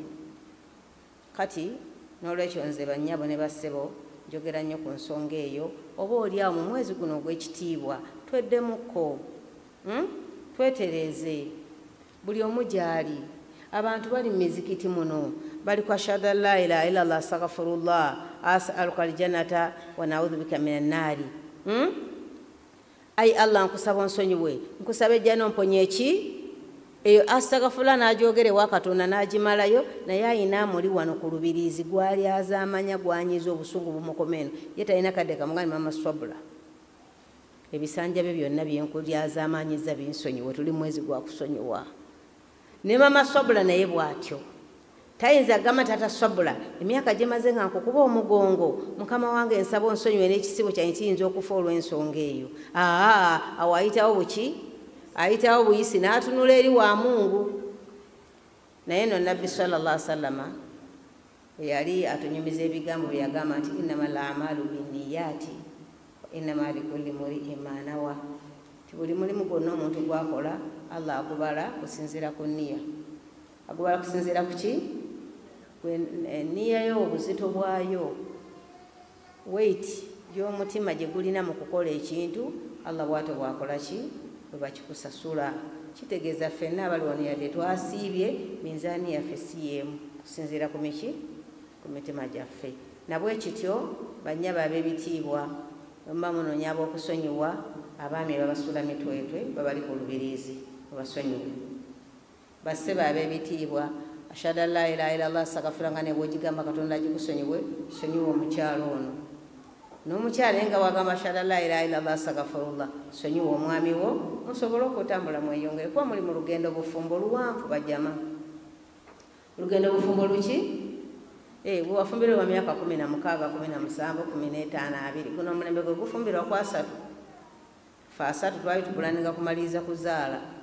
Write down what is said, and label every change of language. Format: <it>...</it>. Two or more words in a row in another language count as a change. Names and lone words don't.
<lg>Kati n'olwekyo nze bannyabo ne bassebo njogera nnyo ku nsonga eyo. Oba oliawo mu mwezi guno ogw'ekitiibwa tweddemukko, twetereeze buli omu gy'ali. Abantu bali mu mizikiti muno bali ku</lg> <ar>أشهد أن لا إله إلا الله أستغفر الله أسألك الجنة ونعوذ بك من النار.</ar> <lg>Ayi Allah nkusaba onsonyiwe, nkusaba ejjana omponye eki? Eyo astaghfirullah n'agyogere wa Katonda n'agimalayo, naye ayina amuli wano ku lubiriizi gwali azaamanya gwanyiza obusungu bumukomeno ye talina kadde kamugani mama Swabula. Ebisanja bye byonna byenkulyazamanyiza binsonyiwe, tuli mwezi gwa kusonyiwa. Ne mama Swabula naye bw'atyo tayinza gama tata Swabula emyaka gyemaze nga nkukuba omugongo, mukama wange nsaba onsonyiwe n'ekisibo kyange kiyinza okufa olw'ensonga eyo. Awo ayitawo buki? Ayitawo buyisi n'atunula eri wa Mungu. Naye no Nabbi</lg> <ar>صلى الله عليه وسلم</ar> <lg>yali atunyumiza ebigambo bye yagamba nti</lg> <ar>إنما الأعمال بالنيات وإنما لكل امرئ ما نوى.</ar> <lg>Buli mulimu gwonna omuntu gwakola Allah agubala kusinziira ku nniya. Agubala kusinziira ku ki? Enniya yo, obuzito bwayo, weight y'omutima gye gulina mu kukola ekintu, Allah bw'atyo bwakola ki? Bwe bakikusasula. Kitegeeza ffenna abali wano yadde twasiibye minzaani yaffe si y'emu kusinziira ku miki? Ku mitima gyaffe. Nabwe kityo bannyabo ab'ebitiibwa muba munoonya ab'okusonyiwa, abaami babasula mitwetwe babali ku lubiriizi mubasonyiwe. Bassebe ab'ebitiibwa</lg> <ar>أشهد أن لا إله إلا الله أستغفر الله</ar> <lg>nga ne bw'ogigamba Katonda agikusonyiwe, sonyiwa omukyalo ono. N'omukyala nga wagamba</lg> <ar>أشهد أن لا إله إلا الله أستغفر الله,</ar> <lg>sonyiwa omwami wo musobole okutambula mweyongere kuba muli mu lugendo bufumbo luwanvu bajjama. Lugendo bufumbo luki? Bwe wafumbirwa myaka 16, 17, 15, 20, guno omulembe gwe gufumbirwa ku 3. Ffe 3 twali tupulaninga kumaliriza kuzaala.</lg>